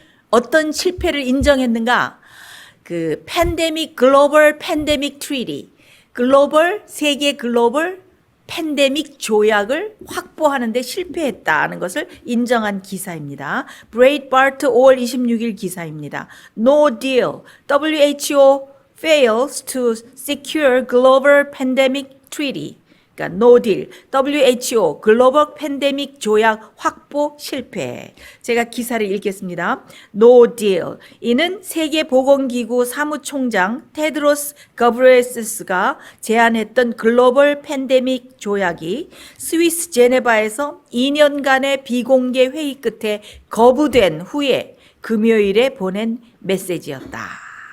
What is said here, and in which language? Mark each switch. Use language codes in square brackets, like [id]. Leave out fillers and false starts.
[ko] 어떤 실패를 인정했는가? 그 팬데믹 글로벌 팬데믹 트리티, 세계 글로벌 팬데믹 조약을 확보하는 데 실패했다는 것을 인정한 기사입니다. 브레이트바트 5월 26일 기사입니다. [en] No deal. WHO fails to secure global pandemic treaty. [ko] 그러니까 [en] no deal. [ko] WHO 글로벌 팬데믹 조약 확보 실패. 제가 기사를 읽겠습니다. [en] No deal. [ko] 이는 세계보건기구 사무총장 테드로스 거브리에서스가 제안했던 글로벌 팬데믹 조약이 스위스 제네바에서 2년간의 비공개 회의 끝에 거부된 후에 금요일에 보낸 메시지였다.